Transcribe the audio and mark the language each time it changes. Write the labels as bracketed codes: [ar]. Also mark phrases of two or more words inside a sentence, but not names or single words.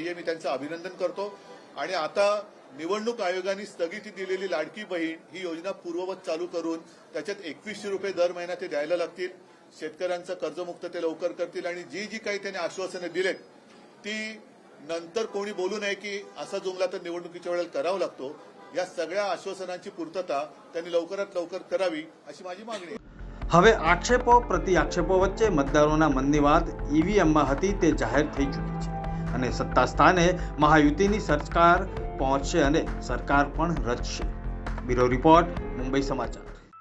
[mr] मी त्यांचं अभिनंदन करतो आणि आता निवडणूक आयोगाने स्थगिती दिलेली लाडकी बहीण ही योजना पूर्ववत चालू करून त्याच्यात 2100 रुपये दर महिना ते द्यायला लागतील। शेतकऱ्यांचं कर्जमुक्त ते लवकर करतील आणि जी जी काही त्यांनी आश्वासने दिलेत ती नंतर कोणी बोलू नये की असा जुमला तर निवडणुकीच्या वेळेला करावा लागतो। या सगळ्या आश्वासनांची पूर्तता त्यांनी लवकरात लवकर करावी अशी माझी मागणी आहे। [gu] હવે આક્ષેપો પ્રતિ આક્ષેપો વચ્ચે મતદારોના મનની વાત ઈવીએમમાં હતી તે જાહેર થઈ ચૂકી છે અને સત્તા સ્થાને મહાયુતિની સરકાર પહોંચશે અને સરકાર પણ રચશે। બ્યુરો રિપોર્ટ, મુંબઈ સમાચાર।